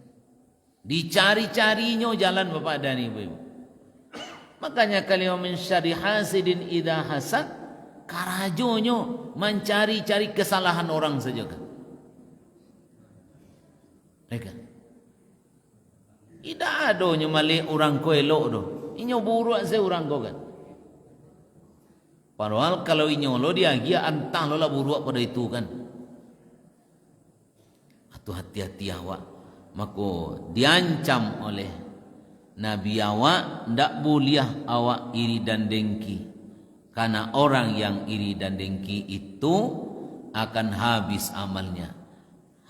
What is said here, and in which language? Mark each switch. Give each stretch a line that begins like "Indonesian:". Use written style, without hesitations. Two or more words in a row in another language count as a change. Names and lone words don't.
Indonesian: Dicari-carinya jalan Bapak dan Ibu. Makanya kalimat
Arabic: مِن شَرِّ حَاسِدٍ إِذَا حَسَدَ
Indonesian: karajonyo mencari-cari kesalahan orang saja kan. Ya kan?
Minangkabau: Tidak adonyo mali orang ko elok do. Inyo buruk se orang ko kan. Padahal kalau inyo lo dia antah lo lah buruk pada itu kan. Atau hati-hati awak. Maka diancam oleh Nabi awak ndak boleh awak iri dan dengki.
Indonesian: Karena orang yang iri dan dengki itu akan habis amalnya.